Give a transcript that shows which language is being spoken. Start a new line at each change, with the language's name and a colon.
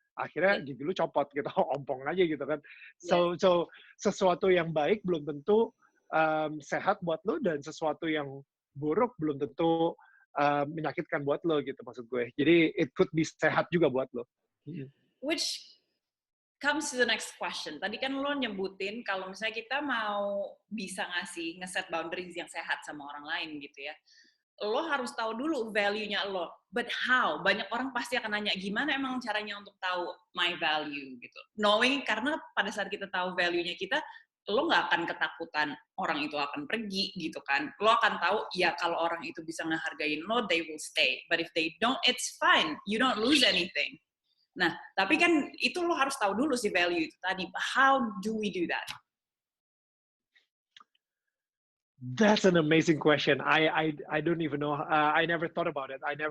Indonesian: Akhirnya gigi lu copot gitu, ompong aja gitu kan. So sesuatu yang baik belum tentu sehat buat lo dan sesuatu yang buruk belum tentu menyakitkan buat lo gitu maksud gue. Jadi it could be sehat juga buat lo.
English: Which comes to the next question.
Indonesian: Tadi kan lo nyebutin kalau misalnya kita mau bisa ngeset boundaries yang sehat sama orang lain gitu ya. Lo harus tahu dulu value-nya lo. But how? Banyak orang pasti akan nanya, gimana emang caranya untuk tahu my value gitu. Knowing, karena pada saat kita tahu value-nya kita, lo nggak akan ketakutan orang itu akan pergi gitu kan. Lo akan tahu, ya kalau orang itu bisa ngehargain lo, they will stay.
English: But if they don't, it's fine.
Indonesian: You don't lose anything. Nah, tapi kan itu lo harus tahu dulu si value itu tadi.
English: How do we do that? That's an amazing question. I don't even know. I never thought about it.